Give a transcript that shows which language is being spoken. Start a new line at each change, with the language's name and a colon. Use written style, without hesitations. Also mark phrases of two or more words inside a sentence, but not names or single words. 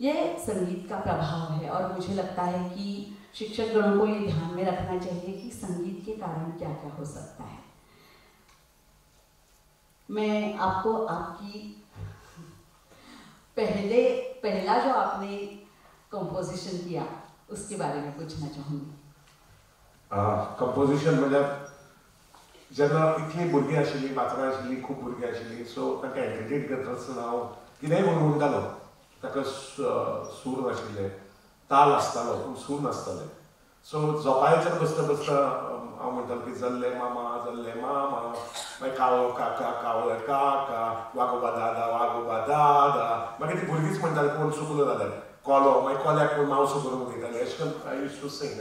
Hindi: ये संगीत का प्रभाव है और मुझे लगता है कि शिक्षक गणों को ये ध्यान में रखना चाहिए कि संगीत के कारण क्या क्या हो सकता है। मैं आपको आपकी पहला जो आपने कंपोजिशन किया उसके बारे में पूछना चाहूँगी।
Konkani: कंपोजिशन म्हणजे जेन्ना इतली भुरगीं आशिल्लीं, पात्रां आशिल्लीं, खूब भुरगीं आशिल्लीं, सो तांकां एंटरटेन करता आसतना हांव कितेंय म्हणून म्हणटालो, ताका सूर नाशिल्ले, ताल आसतालो पूण सूर नासताले। सो झोपाळ्याचेर बसता बसता हांव म्हणटालो की जल्ले मामा मागीर कावळो काका कावळे काका, वागोबा दादा, मागीर ती भुरगींच म्हणटाली कोण चुकलो जाल्यार कोलो, मागीर कोल्याक कोण मावसो करून उलयताले, अशें करून
English: I used to sing.